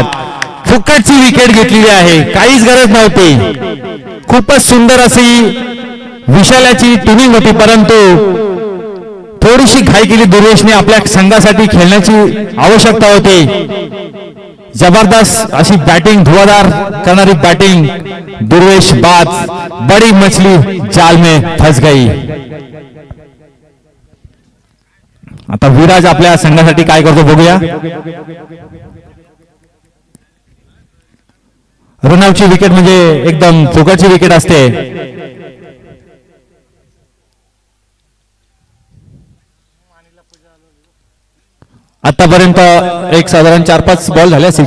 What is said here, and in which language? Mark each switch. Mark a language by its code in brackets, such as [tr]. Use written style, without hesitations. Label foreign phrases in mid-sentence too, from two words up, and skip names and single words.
[mr] फुकटची विकेट घेतलेली आहे, काहीच गरज नव्हती. खूपच सुंदर अशी विशालाची ट्युनिंग होती, परंतु थोडीशी घाई केली दुर्वेशने. आपल्या संघासाठी खेळण्याची आवश्यकता होती. जबरदस्त अशी बॅटिंग, धुवाधार करणारी बॅटिंग. [hi] दुर्वेश बाद, बड़ी मछली जाल में फंस गई. [mr] आता विराज आपल्या संघासाठी काय करतो बघूया. रनआउटची विकेट म्हणजे एकदम फुकटची विकेट असते. आतापर्यंत एक साधारण 4-5 बॉल झाले असतील.